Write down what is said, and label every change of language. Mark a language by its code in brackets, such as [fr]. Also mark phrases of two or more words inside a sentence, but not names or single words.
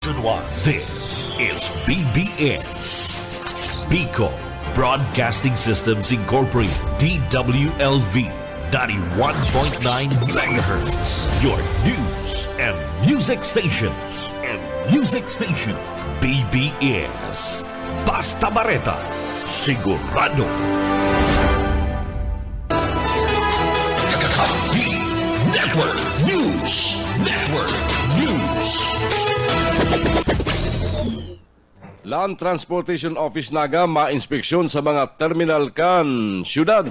[en] This is BBS, Pico Broadcasting Systems Incorporated, DWLV, 91.9 megahertz. Your news and music stations. [bik] BBS, Basta Bareta, sigurado. [en] Network News. [bik] Land Transportation Office Naga ma-inspeksyon sa mga terminal kan syudad.